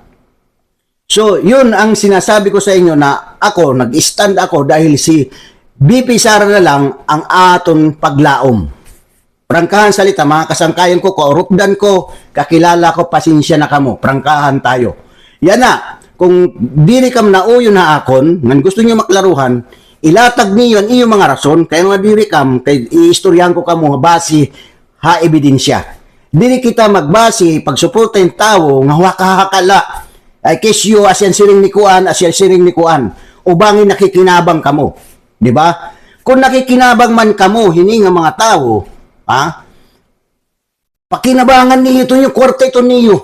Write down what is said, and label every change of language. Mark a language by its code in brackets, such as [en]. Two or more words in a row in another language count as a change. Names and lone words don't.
[tl] So, yun ang sinasabi ko sa inyo na ako, nag-stand ako dahil si BP Sara na lang [war] ang aton paglaom. Prangkahan salita, mga kasangkayan ko, kaurupdan ko, kakilala ko, pasensya na kamo. Prangkahan tayo. Yan na. Kung diri kam na uyo na akon, ngan gusto niyo maklaruhan, ilatag niyo ang iyong mga rason, kaya nga diri kam, kay iistoryahan ko kamo base ha ebidensya. Diri kita magbase pagsuporta yung tao nga wakahakala ay kesyo asyan siring ni kuan, asyan siring ni kuan. Ubangin nakikinabang kamo, di ba? Kung nakikinabang man kamo hining nga mga tao, pakinabangan niyo ito yung kwarta ito niyo.